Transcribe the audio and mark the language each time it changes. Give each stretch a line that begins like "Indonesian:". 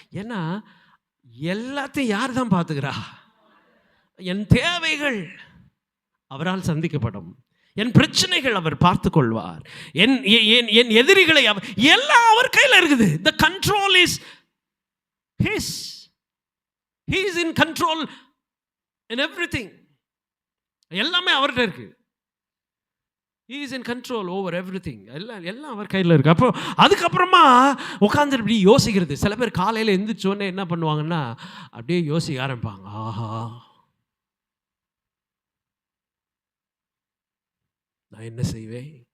Tamil: ஏன்னா எல்லாத்தையும் யார் தான் பார்த்துக்கிறா? என் தேவைகள் அவரால் சந்திக்கப்படும், என் பிரச்சனைகள் அவர் பார்த்து கொள்வார், என் எதிரிகளை எல்லாம் அவர் கையில் இருக்குது.
English: The control is his. He is in control in everything.
Tamil: எல்லாமே அவர்கிட்ட இருக்கு.
English: He is in control over everything.
Tamil: எல்லாம் அவர் கையில் இருக்கு. அப்போ அதுக்கப்புறமா உட்காந்து இப்படி யோசிக்கிறது. சில பேர் காலையில் எந்திரிச்சோடனே என்ன பண்ணுவாங்கன்னா அப்படியே யோசிக்க ஆரம்பிப்பாங்க. ஆஹா, நான் என்ன செய்வேன்?